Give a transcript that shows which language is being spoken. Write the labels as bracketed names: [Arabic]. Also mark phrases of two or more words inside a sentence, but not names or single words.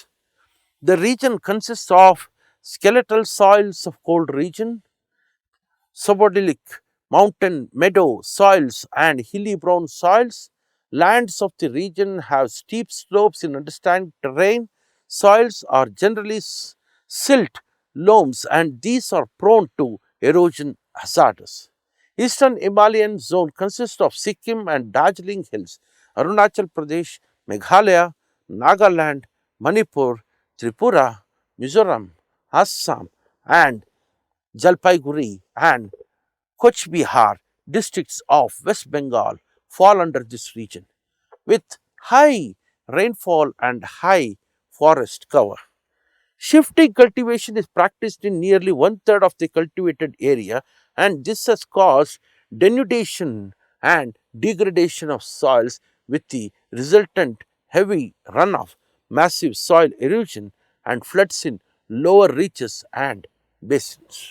[English] The region consists of skeletal soils of cold region, subordilic mountain meadow soils and hilly brown soils. Lands of the region have steep slopes in understanding terrain. Soils are generally silt loams and these are prone to erosion hazards. Eastern Himalayan zone consists of Sikkim and Darjeeling hills, Arunachal Pradesh, Meghalaya, Nagaland, Manipur, Tripura, Mizoram, Assam and Jalpaiguri and Koch Bihar districts of West Bengal fall under this region, with high rainfall and high forest cover. Shifting cultivation is practiced in nearly one third of the cultivated area, and this has caused denudation and degradation of soils with the resultant heavy runoff, massive soil erosion, and floods in lower reaches and basins.